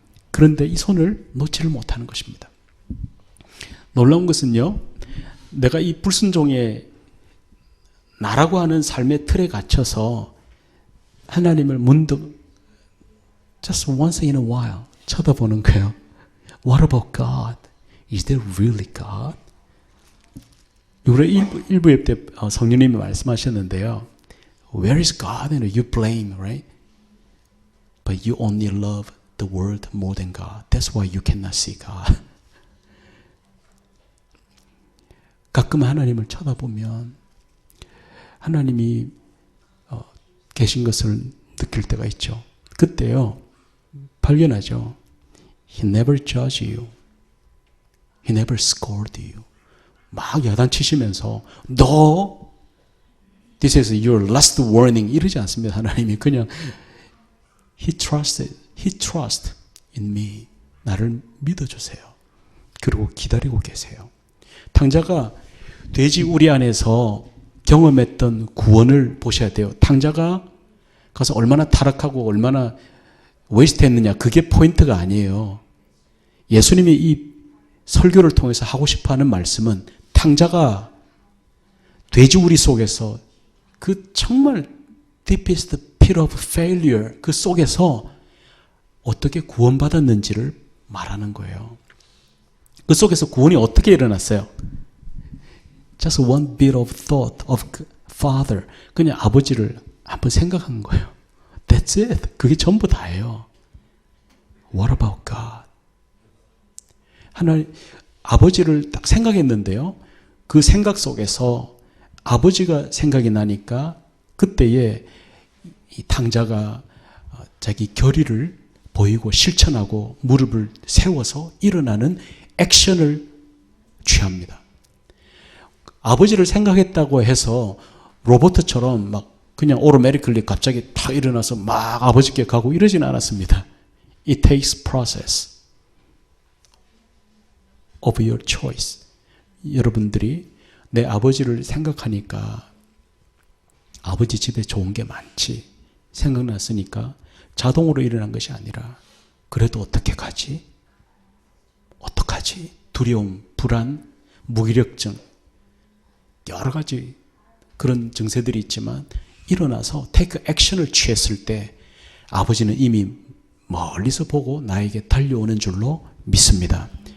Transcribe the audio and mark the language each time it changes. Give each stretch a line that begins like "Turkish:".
Korean: 그런데 이 손을 놓지를 못하는 것입니다. 놀라운 것은요, 내가 이 불순종의 나라고 하는 삶의 틀에 갇혀서 하나님을 문득
English: just once in a while
Korean: 쳐다보는 거예요.
English: What about God? Is there really God?
Korean: 우리 일부 때 성령님이 말씀하셨는데요.
English: Where is God? And you blame, right? But you only love the world more than God. That's why you cannot see God.
Korean: 가끔 하나님을 쳐다보면 하나님이 계신 것을 느낄 때가 있죠. 그때요, 발견하죠.
English: He never judged you. He never scolded you.
Korean: 막 야단치시면서
English: No, this is your last warning
Korean: 이러지 않습니다. 하나님이 그냥
English: He trusts in me.
Korean: 나를 믿어주세요. 그리고 기다리고 계세요. 탕자가 돼지 우리 안에서 경험했던 구원을 보셔야 돼요. 탕자가 가서 얼마나 타락하고 얼마나 웨이스트했느냐, 그게 포인트가 아니에요. 예수님이 이 설교를 통해서 하고 싶어하는 말씀은 탕자가 돼지우리 속에서 그 정말
English: deepest pit of failure
Korean: 그 속에서 어떻게 구원받았는지를 말하는 거예요. 그 속에서 구원이 어떻게 일어났어요?
English: Just one bit of thought of Father.
Korean: 그냥 아버지를 한번 생각한 거예요.
English: That's it.
Korean: 그게 전부 다예요.
English: What about God?
Korean: 하나님, 아버지를 딱 생각했는데요. 그 생각 속에서 아버지가 생각이 나니까 그때에 이 탕자가 자기 결의를 보이고 실천하고 무릎을 세워서 일어나는 액션을 취합니다. 아버지를 생각했다고 해서 로버트처럼 막 그냥 오토매티컬리 갑자기 탁 일어나서 막 아버지께 가고 이러진 않았습니다.
English: It takes process of your choice.
Korean: 여러분들이 내 아버지를 생각하니까 아버지 집에 좋은 게 많지 생각났으니까 자동으로 일어난 것이 아니라 그래도 어떻게 가지? 어떡하지? 두려움, 불안, 무기력증 여러 가지 그런 증세들이 있지만 일어나서 테이크 액션을 취했을 때 아버지는 이미 멀리서 보고 나에게 달려오는 줄로 믿습니다.